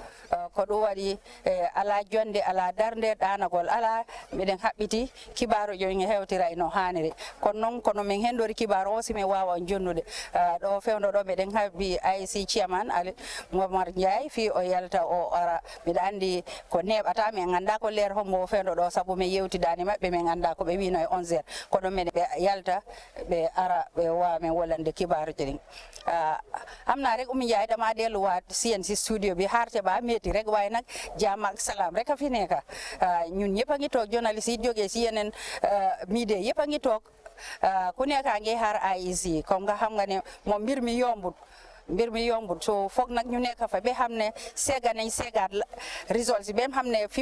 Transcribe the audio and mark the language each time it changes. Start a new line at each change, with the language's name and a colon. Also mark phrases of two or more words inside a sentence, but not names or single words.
Fula: ko ɗum waɗi ala jonde ala darde ɗanagol ala miɗen haɓɓiti kibaru joyi hewtira no haniri kono min hendori kibaru o simin wawa jonnude ɗo fewdo ɗo meɗen haɓɓi IC chairman Ali Momar Ndiaye fi o yalta o ara mbiɗa andi ko neɓata min ganda ko leer hombo fewdo ɗo saabu min yewtidani mabɓe min ganda ko ɓe wino e 11h kono men ɓe yalta ɓe ara ɓe wawa min wollande kibaruji ɗin amna rek Umi Ndiaye dama delluwaat CNC studio
Wolof: bi harte ba metti rek waaye nag jaam ak salaam rek a fi nekk ñun ñëpp a ngi toog journaliste yi jógee si yeneen media yëpp a ngi toog ku nekk a ngi xaar IEC comme nga xam nga ne moom mbir mi yombut so foog nag ñu nekk fa ba xam ne seega nañ seegaat results ba xam ne fi